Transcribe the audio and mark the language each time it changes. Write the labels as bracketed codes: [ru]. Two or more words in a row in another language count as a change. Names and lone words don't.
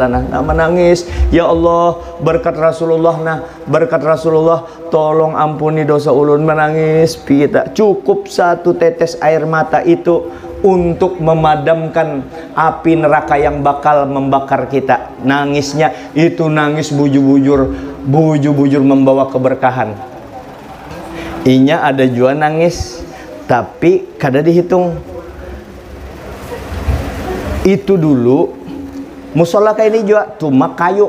[id] Nah menangis, [ar] ya Allah [id] berkat Rasulullah tolong ampuni dosa ulun. Menangis kita cukup satu tetes air mata itu untuk memadamkan api neraka yang bakal membakar kita. Nangisnya itu nangis bujur-bujur membawa keberkahan. [bjn] Inya ada juga nangis tapi kada dihitung. [id] Itu dulu musola kayak ini juga cuma kayu.